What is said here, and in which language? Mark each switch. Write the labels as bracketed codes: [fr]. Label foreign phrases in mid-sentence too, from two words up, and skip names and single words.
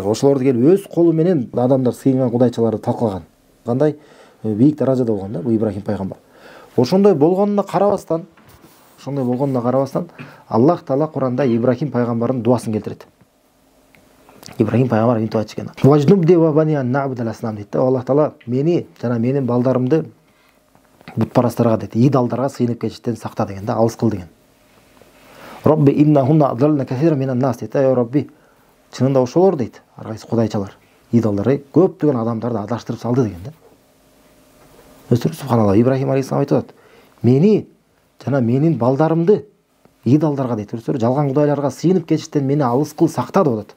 [ky] Ошолорду келип өз колу менен адамдар сыйынган кудайчаларды талкалаган. Кандай бийик даражада болгон да бул Ибрахим пайгамбар. Ошондой болгонуна карабастан, Аллах Таала Кур'анда Ибрахим пайгамбардын дуасын келтирет. Ибрахим пайгамбар мынтип айтчу экен: [ar] "واجنبني وبني أن نعبد الأصنام" [ky] дейт да. Аллах Таала мени жана менин балдарымды бутпарастарга дейт, идалдарга сыйынып кетиштен сакта деген да, алыс кыл деген. [ar] رب إنهن أضللن كثيرا من الناس дейт. [ky] Робби, чынында ошолор дейт, ар кайсы кудайчалар, идалдар көптөгөн адамдарды адаштырып салды деген да. Субханалла, Ибрахим алейхиссалам айтып атат: "Мени жана менин балдарымды идалдарга дейт, жалган кудайларга сыйынып кетиштен мени алыс кыл, сакта" деп атат.